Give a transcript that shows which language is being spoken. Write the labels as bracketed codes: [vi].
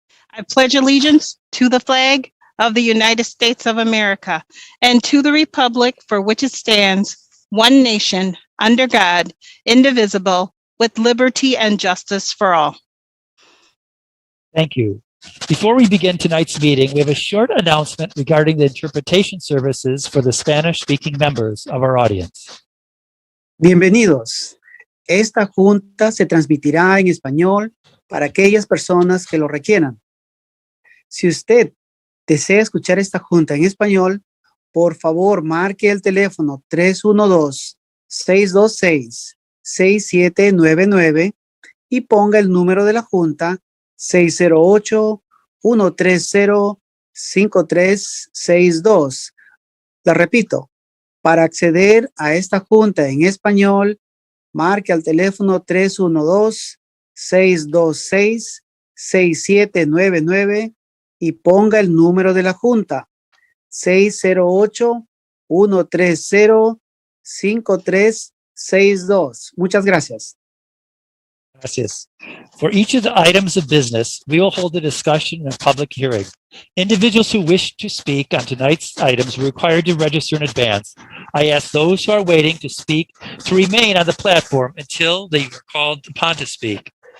[en] I pledge allegiance to the flag of the United States of America and to the republic for which it stands, one nation, under God, indivisible, with liberty and justice for all. Thank you. Before we begin tonight's meeting, we have a short announcement regarding the interpretation services for the Spanish-speaking members of our audience. [es] Bienvenidos. Esta junta se transmitirá en español para aquellas personas que lo requieran. Si usted desea escuchar esta junta en español, por favor marque el teléfono 312-626-6799 y ponga el número de la junta 608-130-5362. La repito, para acceder a esta junta en español, marque al teléfono 312-626-6799 y ponga el número de la junta 608-130-5362. Muchas gracias. Gracias. [en] For each of the items of business, we will hold a discussion and a public hearing. Individuals who wish to speak on tonight's items are required to register in advance. I ask those who are waiting to speak to remain on the platform until they are called upon to speak.